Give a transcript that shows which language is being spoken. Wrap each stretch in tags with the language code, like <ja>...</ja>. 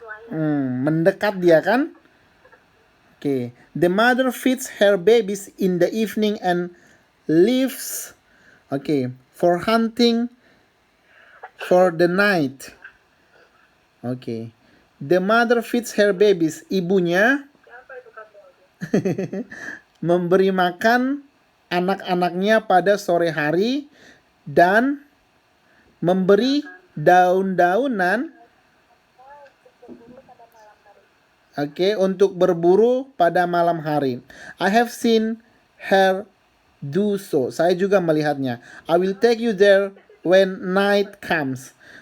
<id>Mendekat dia kan? Oke.</id> <en>The mother feeds her babies in the evening and leaves for hunting for the night. The mother feeds her babies.</en> <id>Ibunya memberi makan anak-anaknya pada sore hari dan memberi daun-daunan untuk berburu pada malam hari.</id> <en>I have seen her do so.</en> <id>Saya juga melihatnya.</id> <en>I will take you there when night comes.</en>